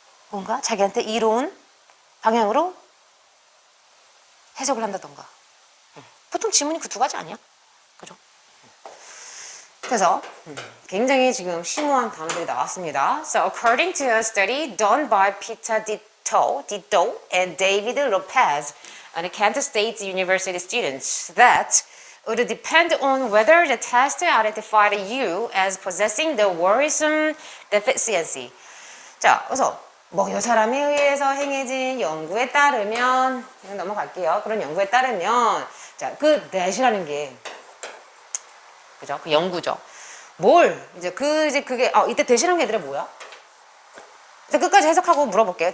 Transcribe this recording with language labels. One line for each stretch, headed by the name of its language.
Korean: 뭔가 자기한테 이로운 방향으로 해석을 한다던가. 보통 지문이 그 두 가지 아니야? 그죠? 그래서 굉장히 지금 심오한 단어들이 나왔습니다.
English: So according to a study done by Peter Ditto and David Lopez on Kansas State University students, that would depend on whether the test identified you as possessing the worrisome deficiency.
Korean: 자, 그래서 뭐 이 사람에 의해서 행해진 연구에 따르면 그냥 넘어갈게요. 그런 연구에 따르면 자, 그 that이라는 게 그죠? 그 연구죠. 이제 그게 이때 that이라는 게 얘들아 뭐야? 일단 끝까지 해석하고 물어볼게요.